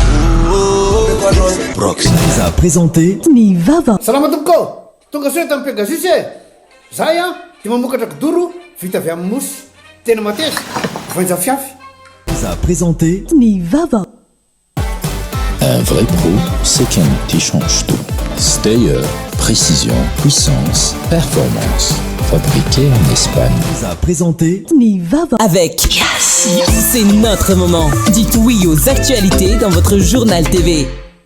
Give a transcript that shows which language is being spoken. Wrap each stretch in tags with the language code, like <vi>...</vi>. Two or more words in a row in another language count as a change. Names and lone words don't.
<fr>Prox vous a présenté</fr> <mg>Ny vava salama tompoko tonga soa tamin'ny Pegasus zay dia mamokatra kidoro vita avy amin'ny mosy tena mateza voanja fiafy</mg> <fr>vous a présenté</fr> <mg>Ny vava.</mg> <fr>Un vrai pro, c'est quelqu'un qui change tout. Stayer, précision, puissance, performance. Fabriqué en Espagne. Vous a présenté</fr> <mg>Ny vava.</mg> <fr>Avec Yes, c'est notre moment. Dites oui aux actualités dans votre journal TV.</fr>